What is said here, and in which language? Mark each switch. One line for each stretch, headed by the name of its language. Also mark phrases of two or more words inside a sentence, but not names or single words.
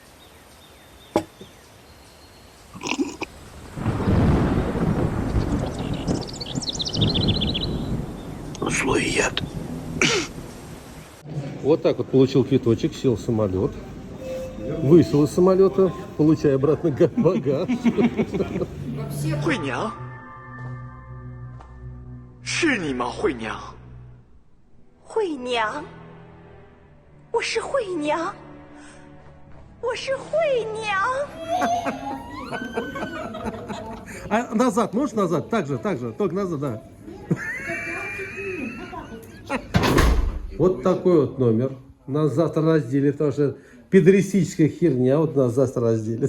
Russian: Злой яд. Вот так вот получил квиточек, сел в самолет. Вышел из самолета, получая обратно багаж.
Chinese: 慧娘，是你吗？慧娘，慧娘，我是慧娘，我是慧娘。
Russian: А назад, можешь назад? Так же, только назад, да. Вот такой вот номер. Нас завтра разделит, потому что педеристическая херня, вот нас завтра разделит.